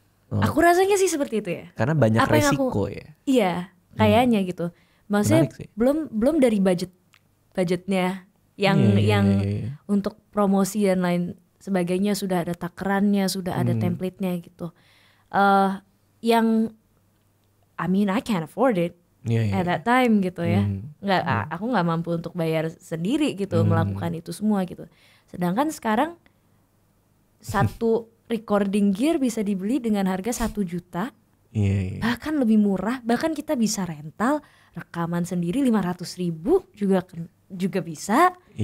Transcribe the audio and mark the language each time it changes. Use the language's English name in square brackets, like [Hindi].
[Indonesian] Aku rasanya sih seperti itu ya. Karena banyak resiko ya. Iya, kayaknya gitu. Maksudnya belum dari budgetnya yang untuk promosi dan lain sebagainya sudah ada takarannya, sudah ada template-nya gitu. [English] Yang I can't afford it at that time gitu ya. [Indonesian] Aku nggak mampu untuk bayar sendiri gitu melakukan itu semua gitu. Sedangkan sekarang satu recording gear bisa dibeli dengan harga 1 juta. Bahkan lebih murah, bahkan kita bisa rental rekaman sendiri 500.000 juga bisa.